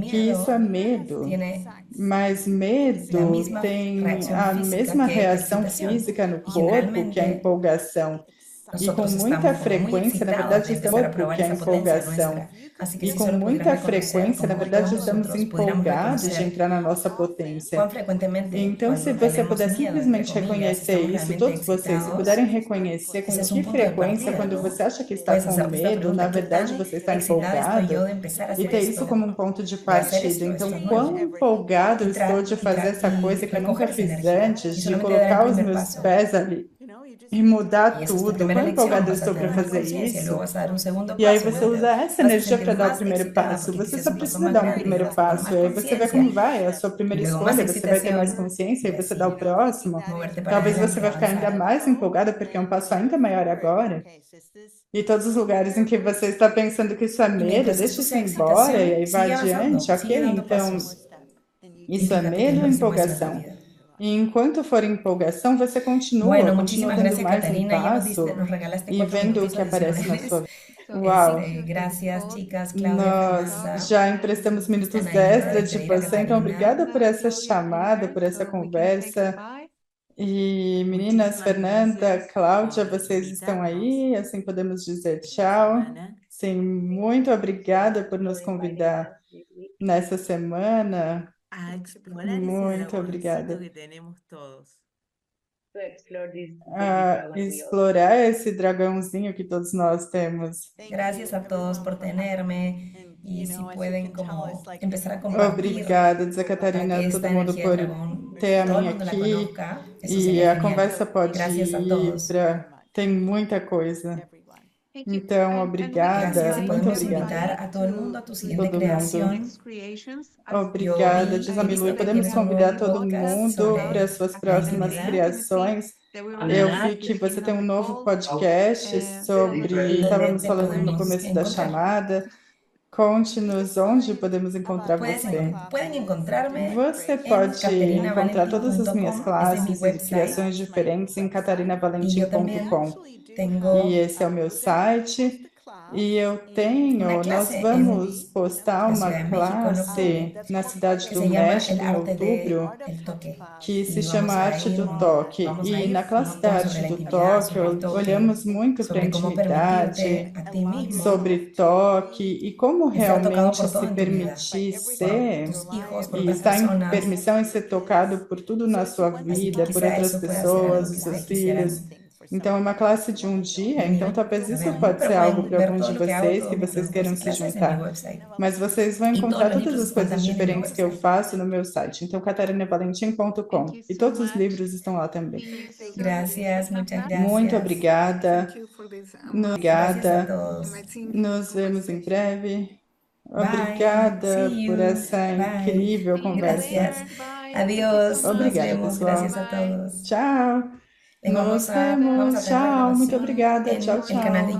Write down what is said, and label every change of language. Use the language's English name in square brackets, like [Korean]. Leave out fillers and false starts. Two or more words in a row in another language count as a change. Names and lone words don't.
[Portuguese] que isso é [Spanish] miedo [Portuguese] medo, [Spanish] tiene [Portuguese] mas [Spanish] la [Portuguese] medo [Spanish] misma [Portuguese] tem [Spanish] reacción [Portuguese] a [Spanish] física [Portuguese] mesma [Spanish] que la [Portuguese] reação [Spanish] excitación. [Portuguese] física no [Spanish] Y [Portuguese] corpo, que é a [Spanish] generalmente [Portuguese] empolgação. E com [Spanish] nosotros [Portuguese] muita [Spanish] estamos como muy [Portuguese] frequência, na [Spanish] excitados [Portuguese] verdade, [Spanish] de [Portuguese] estamos [Spanish] empezar a [Portuguese] corpo, [Spanish] probar [Portuguese] que é a [Spanish] esa potencia [Portuguese] empolgação. [Spanish] nuestra. Así que [Portuguese] E [Spanish] si [Portuguese] com [Spanish] solo [Portuguese] muita [Spanish] pudieran reconocer [Portuguese] frequência, na [Spanish] como [Portuguese] verdade, [Spanish] todos [Portuguese] estamos [Spanish] nosotros pudiéramos [Portuguese] empolgados de [Spanish] reconocer [Portuguese] entrar na nossa potência. [Spanish] cuán frecuentemente [Portuguese] Então, se [Spanish] cuando [Portuguese] você [Spanish] tenemos [Portuguese] puder [Spanish] miedo, entre [Portuguese] simplesmente [Spanish] comillas, [Portuguese] reconhecer [Spanish] estamos [Portuguese] isso, [Spanish] realmente [Portuguese] todos vocês, se [Spanish] excitados, [Portuguese] puderem reconhecer com [Spanish] ese es [Portuguese] que [Spanish] un punto de [Portuguese] frequência, [Spanish] partida. [Portuguese] quando você acha que está [Spanish] Puedes [Portuguese] com [Spanish] hacerte esta [Portuguese] medo, na [Spanish] pregunta, ¿qué [Portuguese] verdade [Spanish] tan [Portuguese] você está [Spanish] excitada estoy yo [Portuguese] empolgado, [Spanish] de empezar a [Portuguese] e [Spanish] hacer [Portuguese] ter isso [Spanish] esto, [Portuguese] como um ponto de [Spanish] de hacer [Portuguese] partida. [Spanish] esto, [Portuguese] Então, [Spanish] esto [Portuguese] quão [Spanish] nuevo? [Portuguese] empolgado eu estou de fazer essa coisa que eu nunca [Spanish] recoger esa [Portuguese] fiz [Spanish] energía [Portuguese] antes, [Spanish] y [Portuguese] de [Spanish] solamente dar el [Portuguese] colocar os [Spanish] primer [Portuguese] meus [Spanish] paso. [Portuguese] pés ali e [Spanish] Y [Portuguese] mudar [Spanish] esa es tu [Portuguese] tudo. [Spanish] primera [Portuguese] Quão [Spanish] lección, [Portuguese] empolgado eu [Spanish] vas a [Portuguese] estou para [Spanish] tener más [Portuguese] fazer [Spanish] conciencia y luego [Portuguese] isso? [Spanish] vas a dar un segundo [Portuguese] E aí [Spanish] paso, [Portuguese] você [Spanish] luego [Portuguese] usa essa [Spanish] vas a [Portuguese] energia [Spanish] sentir [Portuguese] para dar o [Spanish] más [Portuguese] primeiro [Spanish] excitada [Portuguese] passo. [Spanish] porque [Portuguese] Você [Spanish] quizás [Portuguese] só [Spanish] es un paso [Portuguese] precisa [Spanish] más [Portuguese] dar um [Spanish] grande y [Portuguese] primeiro [Spanish] vas con [Portuguese] passo. [Spanish] más [Portuguese] E aí você vê [Spanish] conciencia [Portuguese] como vai, é a sua primeira [Spanish] y luego más [Portuguese] escolha, você vai ter mais [Spanish] excitación [Portuguese] consciência [Spanish] y [Portuguese] e você dá o [Spanish] así [Portuguese] próximo. [Spanish] moverte para [Portuguese] Talvez você [Spanish] adelante y [Portuguese] vai ficar ainda [Spanish] avanzar. [Portuguese] mais empolgada porque é um passo ainda maior agora. E todos os lugares em que você está pensando que isso é [Spanish] Y [Portuguese] medo, [Spanish] mientras [Portuguese] deixa [Spanish] esto [Portuguese] isso [Spanish] sea [Portuguese] embora e aí [Spanish] excitación, [Portuguese] vai [Spanish] sigue avanzando, [Portuguese] adiante, [Spanish] sigue [Portuguese] ok? [Spanish] dando [Portuguese] Então, [Spanish] pasos y [Portuguese] isso é [Spanish] fíjate que es [Portuguese] medo ou [Spanish] lo que hicimos eso en tu [Portuguese] empolgação? [Spanish] vida. [Portuguese] E enquanto for empolgação, você continua [Spanish] Bueno, muchísimas [Portuguese] dando [Spanish] gracias, [Portuguese] mais um [Spanish] Catarina. Ya [Portuguese] passo [Spanish] nos regalaste [Portuguese] e [Spanish] 4 [Portuguese] vendo o [Spanish] minutitos [Portuguese] que aparece na [Spanish] adicionales. [Portuguese] sua vida. Uau! [Spanish] Gracias, chicas, Claudia, [Portuguese] Nós [Spanish] Fernanda. [Portuguese] já emprestamos minutos [Spanish] Están ahí para [Portuguese] extra de [Spanish] despedir a [Portuguese] você, então [Spanish] Catarina. [Portuguese] obrigada por essa chamada, por essa conversa. E meninas, Fernanda, Cláudia, vocês estão aí? Assim podemos dizer tchau. Sim, muito obrigada por nos convidar nessa semana. [Spanish] a explorar ese [Portuguese] Muito [Spanish] dragoncito [Portuguese] obrigada. [Spanish] que tenemos todos. [English] To explore this [Portuguese] A [English] dragon we all [Portuguese] explorar esse dragãozinho que todos nós temos. [Spanish] Gracias a todos por tenerme y si pueden como empezar a compartir [Portuguese] Obrigada, diz a [Spanish] para que [Portuguese] Catarina, [Spanish] esta [Portuguese] todo mundo [Spanish] energía [Portuguese] por [Spanish] del dragón [Portuguese] ter a [Spanish] todo el [Portuguese] mim [Spanish] mundo la [Portuguese] aqui. [Spanish] conozca. Eso [Portuguese] E [Spanish] sería [Portuguese] a [Spanish] genial. [Portuguese] conversa pode [Spanish] Gracias a [Portuguese] ir [Spanish] todos. [Portuguese] para. Tem muita coisa. Então, obrigada, [Spanish] Gracias y [Portuguese] muito [Spanish] podemos [Portuguese] obrigada. [Spanish] invitar a todo el mundo a tu siguiente [Portuguese] Todo mundo. [Spanish] creación. [Portuguese] Obrigada, [Spanish] Yo vi- [Portuguese] diz [Spanish] he [Portuguese] a [Spanish] visto [Portuguese] Milu, e [Spanish] que [Portuguese] podemos [Spanish] tienes un [Portuguese] convidar [Spanish] nuevo [Portuguese] todo [Spanish] podcast [Portuguese] mundo [Spanish] sobre [Portuguese] para as suas [Spanish] la [Portuguese] próximas [Spanish] divinidad. [Portuguese] criações. Eu vi que você tem um novo podcast sobre. Estávamos [Spanish] Donde [Portuguese] falando no [Spanish] podemos [Portuguese] começo da [Spanish] encontrar. [Portuguese] chamada. Conte-nos onde podemos encontrar você. [Spanish] Pueden encontrarme [Portuguese] Você [Spanish] en [Portuguese] pode encontrar todas as minhas [Spanish] caterinavalenti.com, ese es mi [Portuguese] classes e [Spanish] website. [Portuguese] criações diferentes em [Spanish] Y yo [Portuguese] catarinavalenti.com. [Spanish] también tengo [Portuguese] E esse é o meu site. E eu tenho, Uma nós classe vamos postar na uma [Spanish] Ciudad de México en [Portuguese] classe [Spanish] octubre [Portuguese] na cidade [Spanish] que [Portuguese] do [Spanish] se llama [Portuguese] México [Spanish] El [Portuguese] em [Spanish] Arte [Portuguese] outubro, [Spanish] del Toque. [Portuguese] que se [Spanish] Y [Portuguese] chama [Spanish] vamos a [Portuguese] Arte [Spanish] ir, [Portuguese] do Toque. [Spanish] vamos a [Portuguese] E [Spanish] ir [Portuguese] na classe da [Spanish] sobre [Portuguese] Arte [Spanish] la [Portuguese] do [Spanish] intimidad, [Portuguese] Toque, [Spanish] sobre el toque, [Portuguese] olhamos muito para a [Spanish] sobre cómo [Portuguese] intimidade, [Spanish] permitirte a ti mismo [Portuguese] sobre toque e como [Spanish] ser tocado [Portuguese] realmente [Spanish] por todo [Portuguese] se [Spanish] en tu vida, [Portuguese] permitir [Spanish] por [Portuguese] ser [Spanish] tus hijos, por [Portuguese] e [Spanish] otras [Portuguese] estar em [Spanish] personas. [Portuguese] permissão e ser tocado por tudo na sua [Spanish] Así que [Portuguese] vida, por [Spanish] quizá [Portuguese] outras [Spanish] eso pueda ser [Portuguese] pessoas, [Spanish] algo [Portuguese] os [Spanish] que [Portuguese] seus [Spanish] ustedes quisieran [Portuguese] filhos. Então, é uma classe de um dia, [Spanish] venir [Portuguese] então talvez [Spanish] a [Portuguese] isso [Spanish] ver, [Portuguese] pode [Spanish] pero [Portuguese] ser algo [Spanish] pueden [Portuguese] para [Spanish] ver [Portuguese] alguns [Spanish] todo [Portuguese] de [Spanish] lo que hago, [Portuguese] vocês, [Spanish] todos [Portuguese] que [Spanish] mis [Portuguese] vocês [Spanish] productos [Portuguese] queiram [Spanish] y [Portuguese] se [Spanish] clases en mi [Portuguese] juntar. [Spanish] website. [Portuguese] Mas vocês vão E todos encontrar os todas livros as estão coisas também no meu diferentes que eu website. faço no meu site. Então, catarinavalentim.com. E todos os livros estão lá também. [Spanish] Gracias, muchas gracias. [Portuguese] Muito obrigada. [English] Thank you for this. [Spanish] Gracias a [Portuguese] Obrigada. [Spanish] todos. [Portuguese] Nos vemos em breve. Bye. Obrigada [English] See [Portuguese] por [English] you. [Portuguese] essa [English] Bye. [Portuguese] incrível conversa. [Spanish] Gracias. Adiós. Nos [Portuguese] Obrigada, [Spanish] vemos. [Portuguese] pessoal. [Spanish] Gracias a todos. [Portuguese] Tchau. [Spanish] Vamos [Portuguese] Nos [Spanish] a tener [Portuguese] vemos. [Spanish] la [Portuguese] Tchau. Muito [Spanish] grabación [Portuguese] obrigada. [Spanish] en [Portuguese] Tchau, [Spanish] el canal de